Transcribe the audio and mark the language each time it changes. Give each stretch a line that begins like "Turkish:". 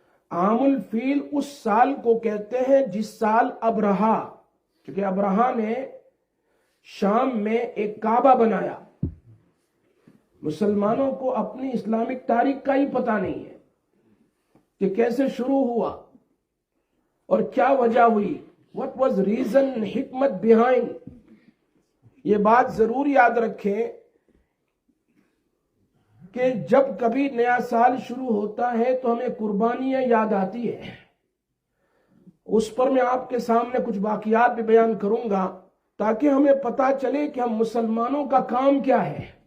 Urdu: عام الفیل اس سال کو کہتے ہیں جس سال ابرہا، کیونکہ ابرہا نے شام میں ایک کعبہ بنایا. مسلمانوں کو اپنی اسلامک تاریخ کا ہی پتہ نہیں ہے کہ کیسے شروع ہوا اور کیا وجہ ہوئی.
English: What was reason, حکمت behind.
Urdu: یہ بات ضرور یاد رکھیں کہ جب کبھی نیا سال شروع ہوتا ہے تو ہمیں قربانیاں یاد آتی ہے. اس پر میں آپ کے سامنے کچھ واقعات بھی بیان کروں گا تاکہ ہمیں پتہ چلے کہ ہم مسلمانوں کا کام کیا ہے.